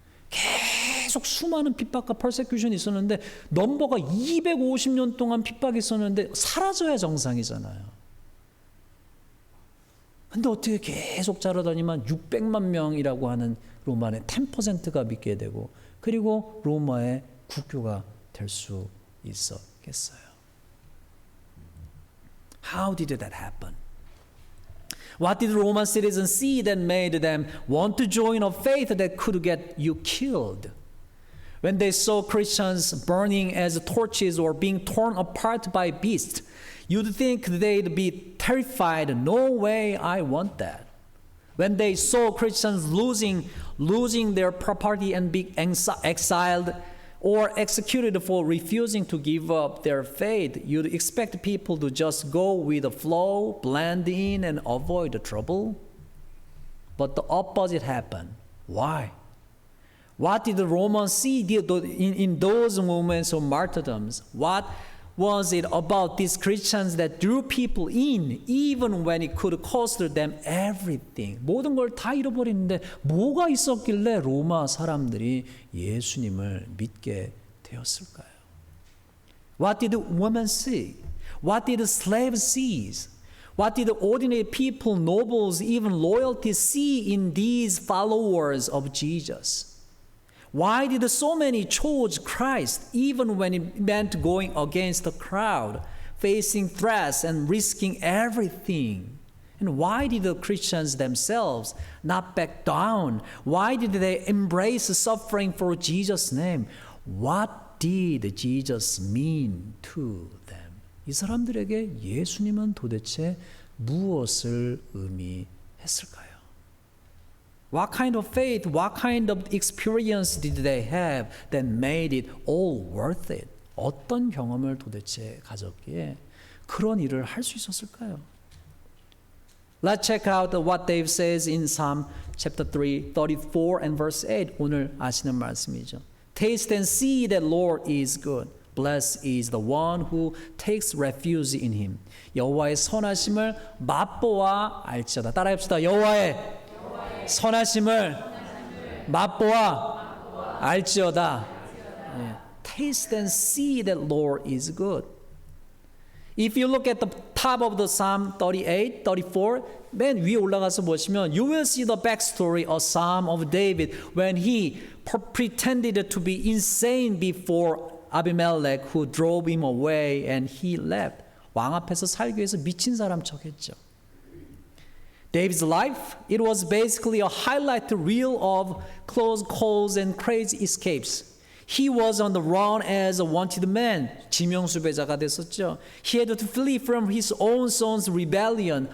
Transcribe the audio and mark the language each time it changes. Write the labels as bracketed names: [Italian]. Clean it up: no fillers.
[Korean] 계속 수많은 핍박과 persecution이 있었는데 넘버가 250년 동안 핍박이 있었는데 사라져야 정상이잖아요. 근데 어떻게 계속 자라다니만 600만 명이라고 하는 로마의 10%가 믿게 되고 그리고 로마의 국교가 될 수 있었겠어요. [English] How did that happen? What did Roman citizens see that made them want to join a faith that could get you killed? When they saw Christians burning as torches or being torn apart by beasts, you'd think they'd be terrified. No way, I want that. When they saw Christians losing their property and being exiled or executed for refusing to give up their faith, you'd expect people to just go with the flow, blend in, and avoid the trouble. But the opposite happened. Why? What did the Romans see in those moments of martyrdoms? What was it about these Christians that drew people in, even when it could cost them everything? [Korean] 모든 걸 다 잃어버리는데 뭐가 있었길래 로마 사람들이 예수님을 믿게 되었을까요? [English] What did the women see? What did the slaves see? What did the ordinary people, nobles, even loyalty see in these followers of Jesus? Why did so many choose Christ even when it meant going against the crowd, facing threats and risking everything? And why did the Christians themselves not back down? Why did they embrace suffering for Jesus' name? What did Jesus mean to them? [Korean] 이 사람들에게 예수님은 도대체 무엇을 의미했을까요? [English] What kind of faith, what kind of experience did they have that made it all worth it? [Korean] 어떤 경험을 도대체 가졌기에 그런 일을 할 수 있었을까요? [English] Let's check out what David says in Psalm chapter 3, 34 and verse 8. [Korean] 오늘 아시는 말씀이죠. [English] Taste and see that Lord is good. Blessed is the one who takes refuge in him. [Korean] 여호와의 선하심을 맛보아 알지어다. 따라합시다. 여호와의 선하심을 맛보아 알지어다. [English] Taste and see that Lord is good. If you look at the top of the Psalm 38, 34, [Korean] 맨 위에 올라가서 보시면 [English] you will see the backstory of Psalm of David when he pretended to be insane before Abimelech who drove him away and he left. [Korean] 왕 앞에서 살기 위해서 미친 사람 척했죠. [English] David's life, it was basically a highlight reel of close calls and crazy escapes. He was on the run as a wanted man. [Korean] 지명수배자가 됐었죠. [English] He had to flee from his own son's rebellion.